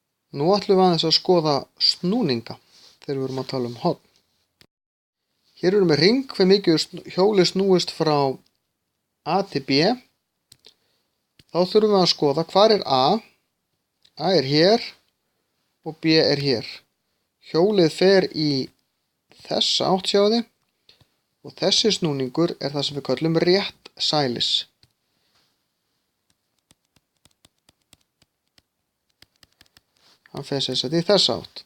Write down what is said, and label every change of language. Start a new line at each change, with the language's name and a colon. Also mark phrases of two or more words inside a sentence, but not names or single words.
Icelandic: Nú ætlum við aðeins að skoða snúninga þegar við erum að tala um horn. Hér erum við hring hve mikið hjólið snúist frá A til B. Þá þurfum við að skoða hvar er A. A er hér og B er hér. Hjólið fer í þessa átt, sjáðu þið, og þessi snúningur er það sem við kallum réttsælis. Hann fer sem sagt í þessa átt.